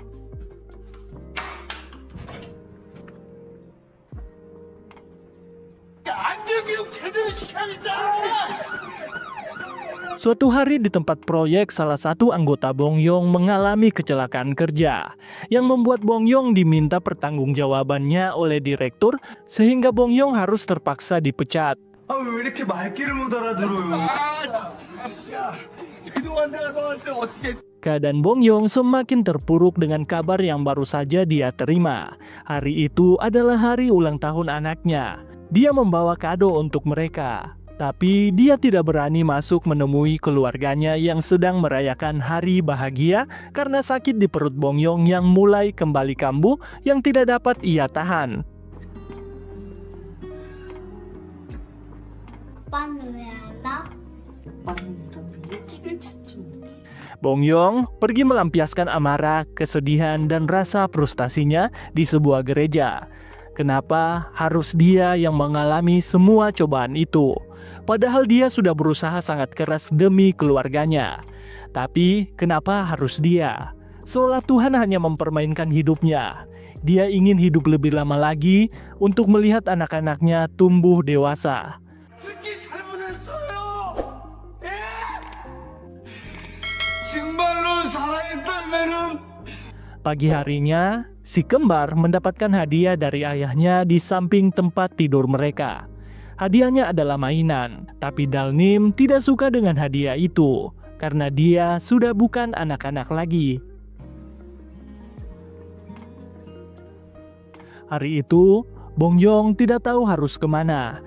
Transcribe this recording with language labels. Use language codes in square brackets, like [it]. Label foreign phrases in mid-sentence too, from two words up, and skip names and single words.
[id] Suatu hari di tempat proyek, salah satu anggota Bongyong mengalami kecelakaan kerja yang membuat Bongyong diminta pertanggungjawabannya oleh direktur sehingga Bongyong harus terpaksa dipecat. [ko] 왜 이렇게 말귀를 못 알아들어요? 그동안 내가 너한테 어떻게... [id] Keadaan Bongyong semakin terpuruk dengan kabar yang baru saja dia terima. Hari itu adalah hari ulang tahun anaknya. Dia membawa kado untuk mereka. Tapi dia tidak berani masuk menemui keluarganya yang sedang merayakan hari bahagia karena sakit di perut Bongyong yang mulai kembali kambuh yang tidak dapat ia tahan. [ko] 아빠는 왜 안 와? [id] Bongyong pergi melampiaskan amarah, kesedihan, dan rasa frustasinya di sebuah gereja. Kenapa harus dia yang mengalami semua cobaan itu? Padahal dia sudah berusaha sangat keras demi keluarganya. Tapi kenapa harus dia? Seolah Tuhan hanya mempermainkan hidupnya. Dia ingin hidup lebih lama lagi untuk melihat anak-anaknya tumbuh dewasa. [ko] 특히 잘못했어요. 예? 정말로 살아있다면은. [id] Pagi harinya, si kembar mendapatkan hadiah dari ayahnya di samping tempat tidur mereka. Hadiahnya adalah mainan, tapi Dalnim tidak suka dengan hadiah itu karena dia sudah bukan anak-anak lagi. Hari itu, Bongyong tidak tahu harus kemana.